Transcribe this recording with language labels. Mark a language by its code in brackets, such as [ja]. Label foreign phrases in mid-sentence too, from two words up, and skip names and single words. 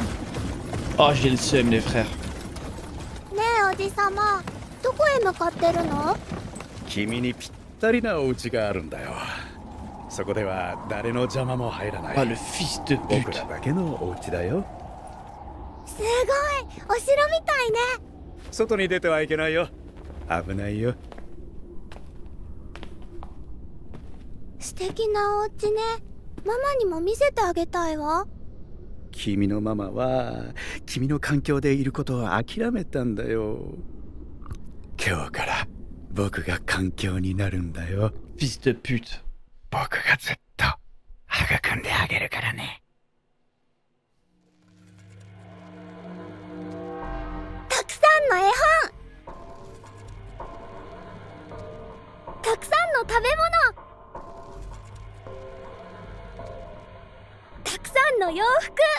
[fr] Oh, j'ai le seum, les frères. [ja] ねえおじさま、どこへ向かってるの？君にぴったりなお家があるんだよ。そこでは誰の邪魔も入らない。 [fr] Ah, le fils de pute. [ja] 僕らだけのお家だよ。すごい、お城みたいね。外に出てはいけないよ。危ないよ。素敵なお家ね。ママにも見せてあげたいわ。君のママは君の環境でいることを諦めたんだよ。今日から僕が環境になるんだよ。 [fr] Fils de pute. [ja] 僕がずっと育んであげるからね。たくさんの絵本、たくさんの食べ物、たくさんの洋服。